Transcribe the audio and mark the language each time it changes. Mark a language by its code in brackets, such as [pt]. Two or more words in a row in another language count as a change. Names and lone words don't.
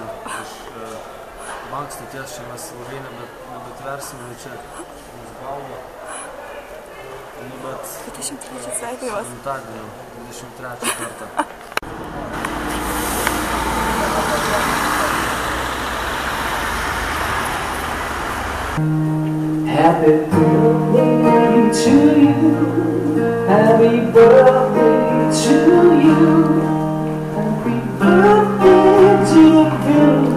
[lt] iš bank stoties čia mes ilgai nebetversime, čia mums galva. Nu, bet 23 sveikinimas. Su gimtadieniu, 23 kartą. [en] Happy birthday to you. Happy birthday to you. Happy birthday to you.